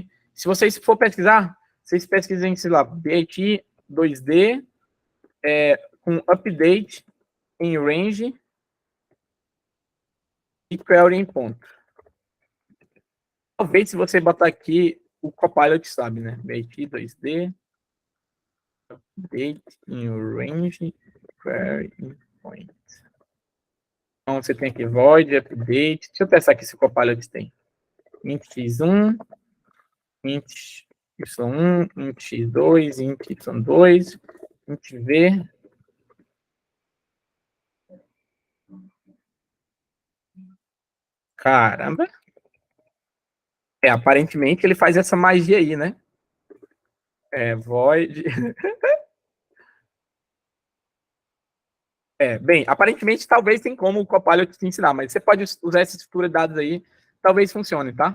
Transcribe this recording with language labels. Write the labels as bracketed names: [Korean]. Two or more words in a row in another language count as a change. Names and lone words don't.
[Portuguese] Se vocês for pesquisar, vocês pesquisem, sei lá, BIT 2D com update em range e query em ponto. Talvez se você botar aqui, o Copilot sabe, né? [English] BIT 2D, update em range, query em point. [Portuguese] Então você tem aqui void, update. Deixa eu testar aqui se o Copilot tem. [English] Int x1, int y1, int x2, int y2, int v. [Portuguese] Caramba. Aparentemente ele faz essa magia aí, né? Void. Bem, aparentemente talvez tem como o Copilot te ensinar, mas você pode usar essa estrutura de dados aí, talvez funcione, tá?